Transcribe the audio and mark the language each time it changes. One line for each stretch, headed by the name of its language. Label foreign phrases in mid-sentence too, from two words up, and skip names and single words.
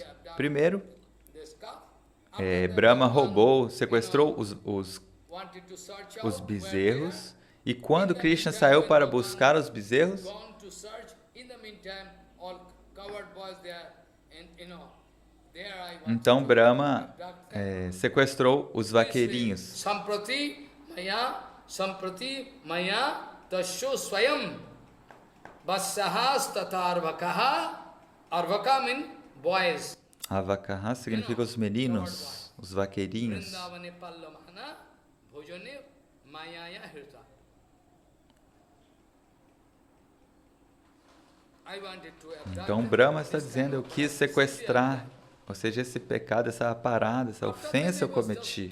Portuguese: Primeiro, Brahma sequestrou os bezerros, e quando Krishna saiu para buscar os bezerros, então Brahma sequestrou os vaqueirinhos.
Sanskrit: सम्प्रति मया तस्यो स्वयम् वस्यहस् ततर्वकह.
English: Arvaka means boys.
Portuguese: Avakaha significa os meninos, os vaqueirinhos. Então Brahma está dizendo: eu quis sequestrar, ou seja, esse pecado, essa parada, essa ofensa eu cometi.